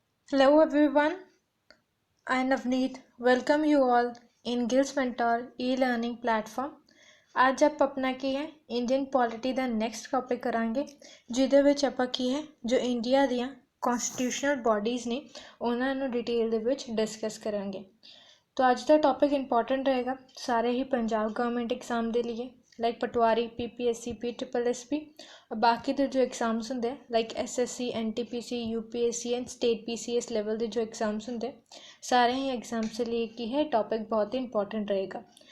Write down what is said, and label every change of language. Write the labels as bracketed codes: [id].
[en] Hello everyone, I am Navneet. Welcome you all in Gills Mentor e-learning platform. [pa] ਅੱਜ ਆਪਾਂ ਆਪਣਾ ਕੀ ਹੈ Indian polity ਦਾ next topic ਕਰਾਂਗੇ ਜਿਹਦੇ ਵਿੱਚ ਆਪਾਂ ਕੀ ਹੈ ਜੋ ਇੰਡੀਆ ਦੀਆਂ ਕਨਸਟੀਟਿਊਸ਼ਨਲ ਬਾਡੀਜ਼ ਨੇ ਉਹਨਾਂ ਨੂੰ ਡਿਟੇਲ ਦੇ ਵਿੱਚ ਡਿਸਕਸ ਕਰਾਂਗੇ। [hi] तो [pa] ਅੱਜ ਦਾ ਟੌਪਿਕ ਇੰਪੋਰਟੈਂਟ ਰਹੇਗਾ ਸਾਰੇ ਹੀ ਪੰਜਾਬ ਗਵਰਨਮੈਂਟ [hi] एग्जाम ਦੇ लिए लाइक पटवारी PPSC PSSB और बाकी के जो एग्जाम्स होंगे like SSC NTPC UPSC and state PCS level के जो एग्जाम्स होंगे सारे ही एग्जाम्स के लिए की है टॉपिक बहुत ही इंपॉर्टेंट रहेगा।